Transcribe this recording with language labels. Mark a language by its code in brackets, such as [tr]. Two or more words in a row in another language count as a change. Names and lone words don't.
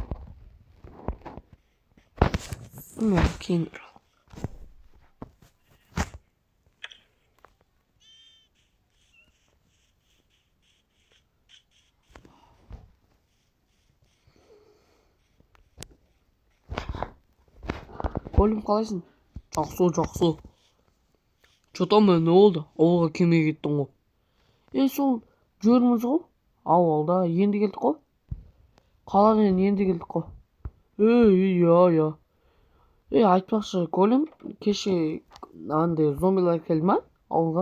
[kk] Кейін Колем қалайсың? Жақсы. [ru] Что-то не oldu? [kk] Ауылға келмей кеттің ғой. Сол жүрміз ғой. Ауылда енді келдік қой. Қаладан енді келдік қой. Я. Айтпақшы, Колем, кеше андай зомбилар келді ма ауылға?